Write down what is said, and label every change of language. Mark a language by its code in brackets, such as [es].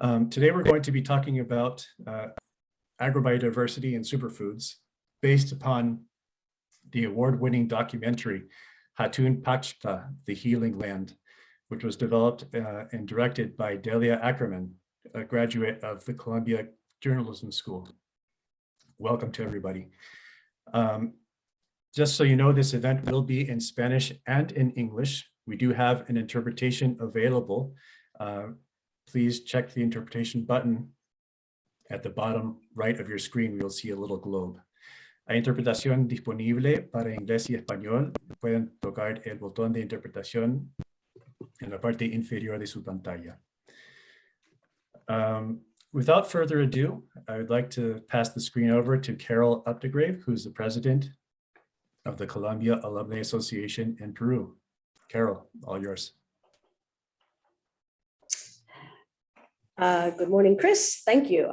[en] Today we're going to be talking about agrobiodiversity and superfoods based upon the award-winning documentary Hatun Pachta, The Healing Land, which was developed and directed by Delia Ackerman, a graduate of the Columbia Journalism School. Welcome to everybody. Just so you know, this event will be in Spanish and in English. We do have an interpretation available. Please check the interpretation button at the bottom right of your screen. You'll see a little globe. [es] Hay interpretación disponible para inglés y español. Pueden tocar el botón de interpretación en la parte inferior de su pantalla. [en] Without further ado, I would like to pass the screen over to Carol Updegrave, who's the president of the Columbia Alumni Association in Peru. Carol, all yours. Good morning, Chris. Thank you.